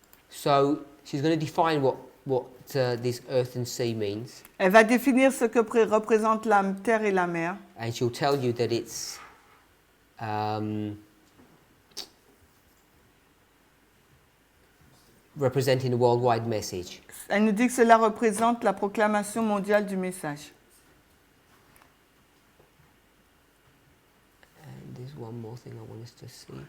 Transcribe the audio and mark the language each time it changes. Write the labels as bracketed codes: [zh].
[en] So, she's going to define what this earth and sea means. [fr] Elle va définir ce que représente la terre et la mer. [en] And she'll tell you that it's... representing the worldwide message. [fr] Elle nous dit que cela représente la proclamation mondiale du message. [en] And there's one more thing I want us to see.